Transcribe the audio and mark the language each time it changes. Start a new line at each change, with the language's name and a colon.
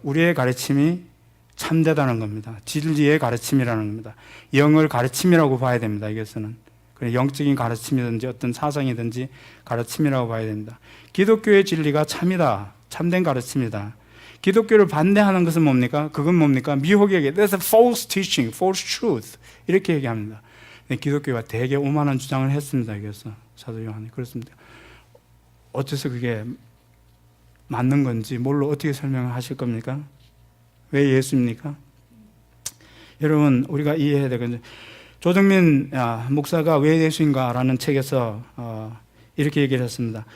Korean: 우리의 가르침이 참되다는 겁니다. 진리의 가르침이라는 겁니다. 영을 가르침이라고 봐야 됩니다. 이것은 영적인 가르침이든지 어떤 사상이든지 가르침이라고 봐야 됩니다. 기독교의 진리가 참이다, 참된 가르침이다. 기독교를 반대하는 것은 뭡니까? 그건 뭡니까? 미혹에게
English: That's a false teaching, false truth
Korean: 이렇게 얘기합니다. 기독교가 되게 오만한 주장을 했습니다. 그래서 사도 요한이 그렇습니다. 어째서 그게 맞는 건지 뭘로 어떻게 설명하실 겁니까? 왜 예수입니까? 여러분 우리가 이해해야 되거든요. 조정민 목사가 왜 예수인가라는 책에서 이렇게 얘기를 했습니다.